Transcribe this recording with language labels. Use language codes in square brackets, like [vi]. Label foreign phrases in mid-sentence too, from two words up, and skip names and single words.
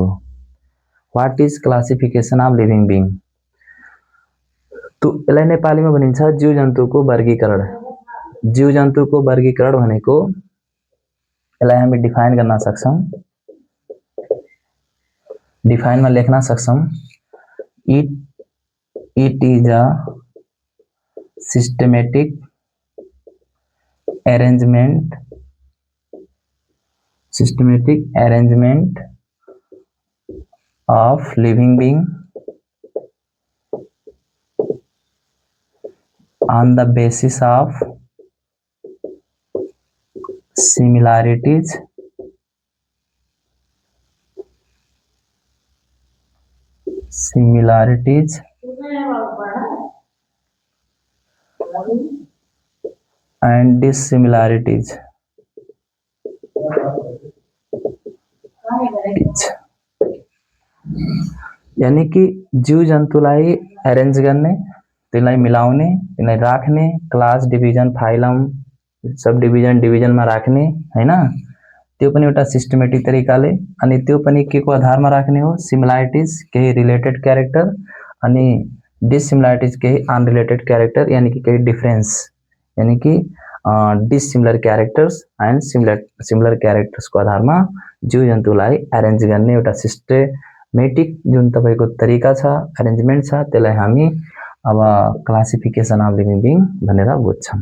[en] what is classification of living being? [ne] तो यसलाई नेपालीमा भनिन्छ जीव जन्तुको वर्गीकरण। जीव जन्तुको वर्गीकरण भनेको यसलाई हामी डिफाइन गर्न सक्छौं। डिफाइनमा लेख्न सक्छौं [en] it is a systematic arrangement of living being on the basis of similarities and dissimilarities। [ne] यानी कि जीव जन्तुलाई एरेन्ज गर्ने, त्यसलाई मिलाउने, त्यसलाई राख्ने, [en] class division phylum sub division [ne] डिभिजनमा राख्ने हैन, त्यो पनि एउटा सिस्टमेटिक तरिकाले। अनि त्यो पनि के को आधारमा राख्ने हो? सिमिलरिटिज, केही [en] related character, [ne] अनि डिसिमिलरिटिज केही [en] unrelated character, [ne] यानी कि केही डिफरेन्स, यानी कि [en] dissimilar characters and similar charactersको [ne] आधारमा जीव जन्तुलाई एरेन्ज गर्ने एउटा सिस्टमेटिक जुन तपाईको तरिका छ, एरेन्जमेन्ट छ, त्यसलाई हामी अब [en] classification of living being [ne] भनेर बुझ्छौं।